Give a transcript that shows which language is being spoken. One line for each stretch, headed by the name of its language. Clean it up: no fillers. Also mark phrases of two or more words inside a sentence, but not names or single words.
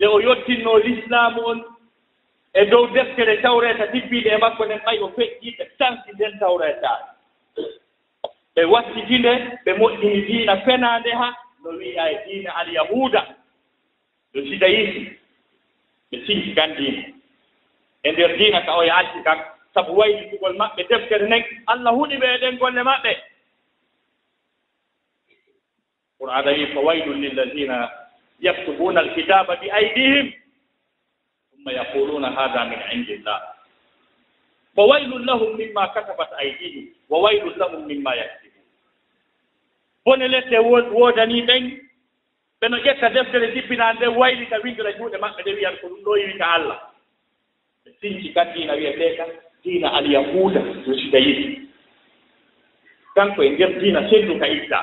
Fula: o yottinnoo l'islamu on e dow deftere tawreeta tibbiiɗe e makko nden ɓay o feƴƴii ɓe tansi nden tawreetaade ɓe wattitinde ɓe moƴƴini diina fenaande ha no wiya e diina alyahuda no judaïsme ɓe sinki kan diina e ndeer diina ka o e acci kan sabu waylitugol maɓɓe deftere nden Allah huɗi ɓe e ɗen golle maɓɓe qur'ana wi
Arabic: فويل للذين يكتبون الكتاب بأيديهم ثم يقولون هذا من عند الله فويل لهم مما كتبت أيديهم وويل لهم مما يكسبون
Fula: bone lette woodani ɓen ɓe no ƴetta deftere jippinaa nde waylita windira juuɗe maɓɓe nde wiyan ko ɗum ɗo yiwita Allah ɓe sinci kan diina wiyetee kan diina alyahuda no judaïsme kanko e ndeer diina sendu ka islam